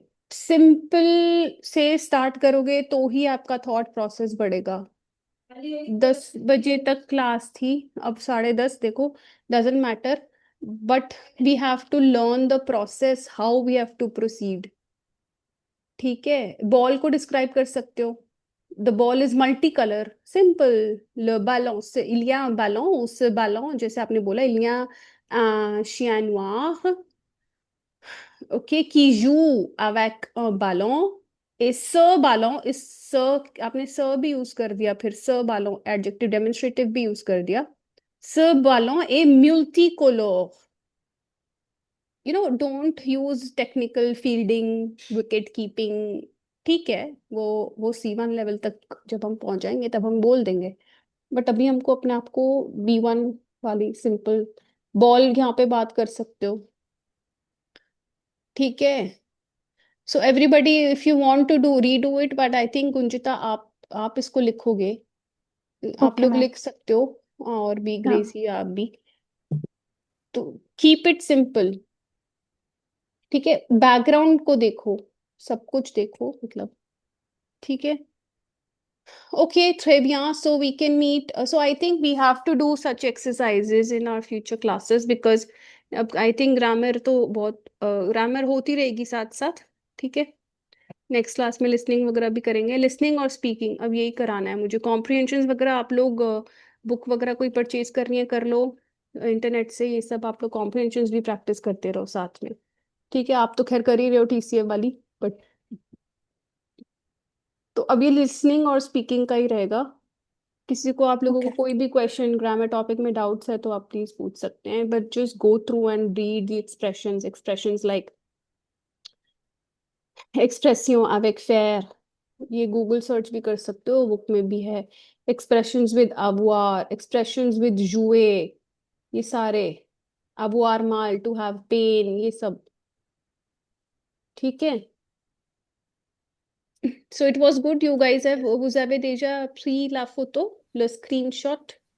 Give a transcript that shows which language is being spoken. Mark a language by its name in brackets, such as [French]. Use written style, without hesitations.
[Hindi] Simple से start करोगे तो ही आपका थॉट प्रोसेस बढ़ेगा। 10 बजे तक क्लास थी, अब 10:30 देखो। [English] Doesn't matter, but we have to learn the process, how we have to proceed. [Hindi] ठीक है? बॉल को डिस्क्राइब कर सकते हो। [English] The ball is multi colour. [Hindi] Simple. [French] le ballon c'est il y a un ballon, ce ballon [Hindi] जैसे आपने बोला, [French] il y a un chien noir, ok, qui joue avec un ballon, et ce ballon इस ce आपने ce भी यूज कर दिया, [Hindi] फिर ce ballon adjective demonstrative भी यूज कर दिया। [French] ce ballon est multicolore। [English] Don't use technical fielding, wicket keeping. [Hindi] ठीक है? वो C1 लेवल तक जब हम पहुंच जाएंगे तब हम बोल देंगे। [English] but अभी [Hindi] हमको अपने आप को B1 वाली सिंपल बॉल यहाँ पे बात कर सकते हो। ठीक है? [English] so everybody, if you want to do redo it, [Hindi] but I think Gunjita आप इसको लिखोगे। आप [English] okay [Hindi] लोग [English] Ma'am. [Hindi] लिख सकते हो, और भी हाँ। ग्रेसी आप भी। तो [English] Keep it simple. [Hindi] ठीक है? बैकग्राउंड को देखो, सब कुछ देखो मतलब। ठीक है? [English] Okay, Trebia, so we can meet. So I think we have to do such exercises in our future classes, because अब I think [Hindi] ग्रामर तो बहुत ग्रामर होती रहेगी साथ साथ। ठीक है? नेक्स्ट क्लास में लिसनिंग वगैरह भी करेंगे, लिसनिंग और स्पीकिंग अब यही कराना है मुझे। कॉम्प्रिहेंशन वगैरह आप लोग बुक वगैरह कोई परचेज करनी है कर लो इंटरनेट से, ये सब आप लोग कॉम्प्रिहेंशन भी प्रैक्टिस करते रहो साथ में। ठीक है? आप तो खैर कर ही रहे हो TCF वाली, बट तो अब ये लिसनिंग और स्पीकिंग का ही रहेगा। किसी को, आप लोगों को [English] Okay. [Hindi] कोई भी क्वेश्चन ग्रामर टॉपिक में डाउट्स है तो आप प्लीज पूछ सकते हैं, [English] But just go through and read the expressions like एक्सप्रेसियों avec faire। [Hindi] ये गूगल सर्च भी कर सकते हो, बुक में भी है। Expressions with avoir, expressions with jouer, ये सारे। [English] avoir mal, to have pain, [Hindi] ये सब। ठीक है? [English] So it was good. You guys have, [French] vous avez déjà pris la photo, le screenshot?